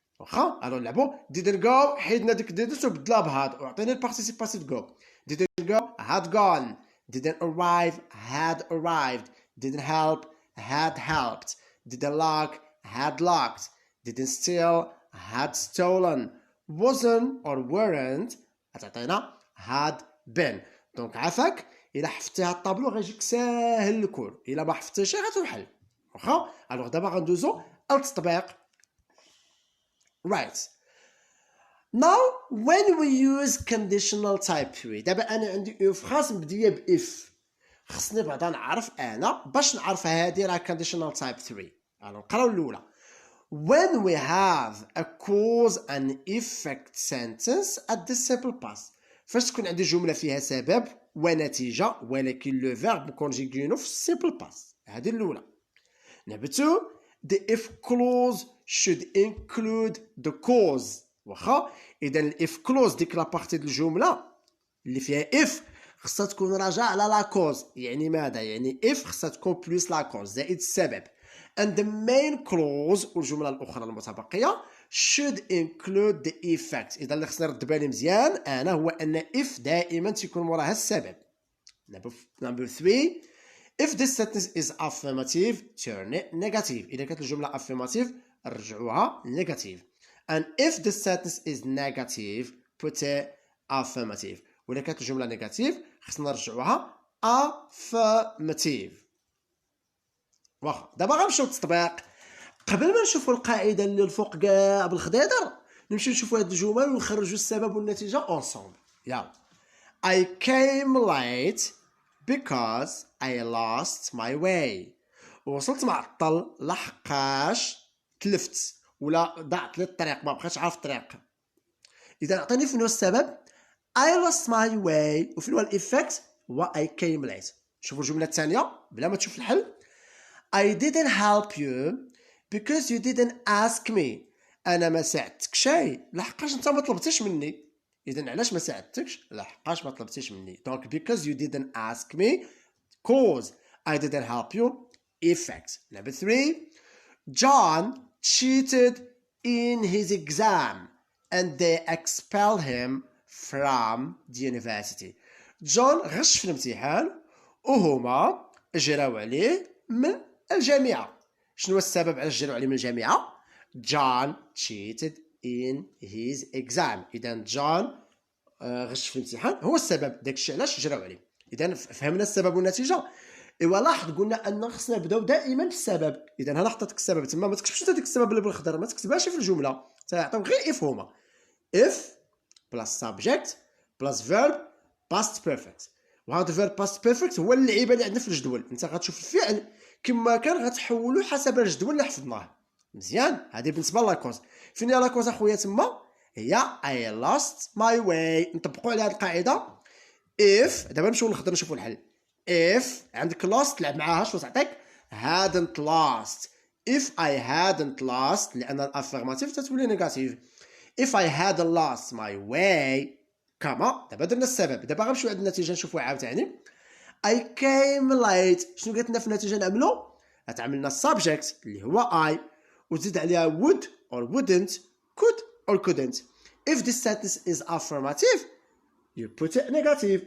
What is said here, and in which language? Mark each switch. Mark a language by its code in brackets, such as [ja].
[ar] واخا الو نلعبو didn't go حيدنا ديك didn't وبدلها بهاد وعطينا البارتيسيباسيف go. [en] didn't go had gone, didn't arrive had arrived, didn't help had helped, didn't lock had locked, didn't steal had stolen, wasn't or weren't غتعطينا had been. [ar] دونك عافاك الا حفظتي هاد الطابلو غيجيك ساهل الكل، الا ما حفظتيش غتوحل واخا. الوغ دابا غندوزو التطبيق. [en] Right. [ar] Now when we use conditional type 3 دابا انا عندي اف خاص مبديه باف، خصني بعدا نعرف انا باش نعرف هادي راه conditional type 3. نقراو الاولى. [en] When we have a cause and effect sentence at the simple past. [ar] فاش تكون عندي جمله فيها سبب ونتيجه ولكن لو فيرب كونجيغينو في simple past. هذه الاولى. [en] Number 2, the if clause should include the cause. [ar] واخا اذا الاف كلوز ديك لابارتي ديال الجمله اللي فيها اف خصها تكون راجعه على لا كوز. يعني ماذا؟ يعني اف خصها تكون بلس لا كوز زائد السبب. [en] and the main clause والجمله الاخرى المتبقيه should include the effect. [ar] اذا اللي خصني نرد بالي مزيان انا هو ان اف دائما تيكون موراها السبب. [en] number 3, if this sentence is affirmative turn it negative. [ar] اذا كانت الجمله affirmative رجعوها negative. [en] and if the sentence is negative put it affirmative. [ar] وإذا كانت الجملة نيجاتيف خصنا نرجعوها affirmative. واخا دابا غنمشيو للتطبيق. قبل ما نشوفوا القاعدة اللي الفوق كاع بالخضيضر نمشيو نشوفوا هاد الجمل ونخرجوا السبب والنتيجة ensemble. يلا. [en] I came late because I lost my way. [ar] وصلت معطل لحقاش تلفت ولا ضعت لي الطريق ما بقيتش عارف الطريق. اذا عطيني فين هو السبب I lost my way وفين هو الايفكت هو I came late. شوفوا الجمله الثانيه بلا ما تشوف الحل. I didn't help you because you didn't ask me. انا ما ساعدتك شيء لحقاش انت ما طلبتيش مني. اذا علاش ما ساعدتكش؟ لحقاش ما طلبتيش مني. دونك because you didn't ask me cause I didn't help you effect. [en] Number 3, John cheated in his exam and they expelled him from the university. [ar] جون غش في الامتحان وهما جراو عليه من الجامعة. شنو السبب علاش جراو عليه من الجامعة؟ John cheated in his exam. إذا جون غش في الامتحان هو السبب، داكشي علاش جراو عليه. إذا فهمنا السبب والنتيجة. ايوا لاحظ قلنا ان خصنا نبداو دائما بالسبب. اذا انا حطيتك السبب تما، ما تكتبش ديك السبب اللي بالخضر، ما تكتبهاش في الجمله، تعطيهم غير اف هما if بلس subject بلس verb past perfect. وهذا verb past perfect هو اللعيبه اللي عندنا في الجدول. انت غتشوف الفعل كما كان غتحولو حسب الجدول اللي حفظناه مزيان. هذه بالنسبه لاكوز. فين هي لاكوز اخويا تما؟ هي I lost my way. نطبقوا على هذه القاعده if. دابا نمشيو للخضر نشوفوا الحل. if عندك lost تلعب معاها شنو تعطيك؟ hadn't lost. if I hadn't lost لان الافيرماتيف تتولي نيجاتيف. if I hadn't lost my way كما. دابا درنا السبب، دابا غنمشيو عند النتيجه نشوفوها عاوتاني. [en] I came late. [ar] شنو قالت لنا في النتيجه نعملو؟ غتعملنا subject اللي هو I وتزيد عليها would or wouldn't could or couldn't. [en] if this sentence is affirmative you put it negative.